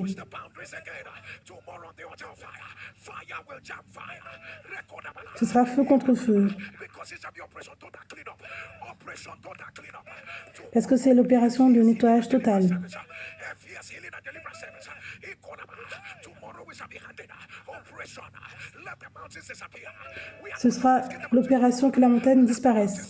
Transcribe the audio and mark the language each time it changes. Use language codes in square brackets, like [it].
[en] Push the boundaries again. Tomorrow on the altar of fire, fire will jam fire. [fr] Ce sera feu contre feu. [en] Because it's the operation total clean up. Operation total clean up. [fr] Parce que c'est l'opération de nettoyage total. [en] FES healing and deliverance service. Tomorrow we shall be handed operation. Let the mountains disappear. We are [fr] Ce sera l'opération que la montagne disparaisse.